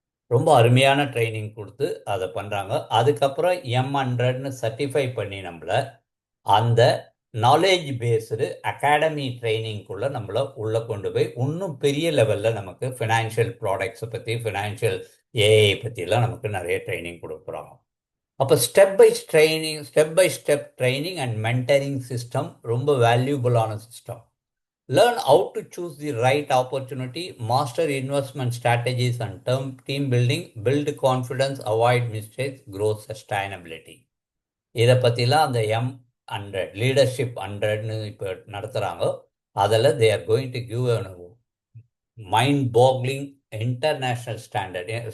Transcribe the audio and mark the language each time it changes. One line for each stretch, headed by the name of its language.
Tamil: ரொம்ப அருமையான ட்ரைனிங் கொடுத்து அதை பண்ணுறாங்க. அதுக்கப்புறம் M100ன்னு சர்டிஃபை பண்ணி நம்மளை அந்த நாலேஜ் பேஸ்டு அகாடமி ட்ரைனிங்குள்ளே நம்மளை உள்ளே கொண்டு போய் இன்னும் பெரிய லெவலில் நமக்கு ஃபினான்ஷியல் ப்ராடக்ட்ஸை பற்றி, ஃபினான்ஷியல் ஏஐ பற்றிலாம் நமக்கு நிறைய ட்ரைனிங் கொடுக்குறாங்க. அப்போ step by step training and mentoring system ரொம்ப வேல்யூபுளான system.
English: Learn how to choose the right opportunity, master investment strategies and team building, build confidence, avoid mistakes, grow sustainability.
Tamil: இதை பற்றிலாம் அந்த M100 லீடர்ஷிப் 100ன்னு இப்போ நடத்துகிறாங்க. அதில்
English: they are going to give a mind boggling international standard.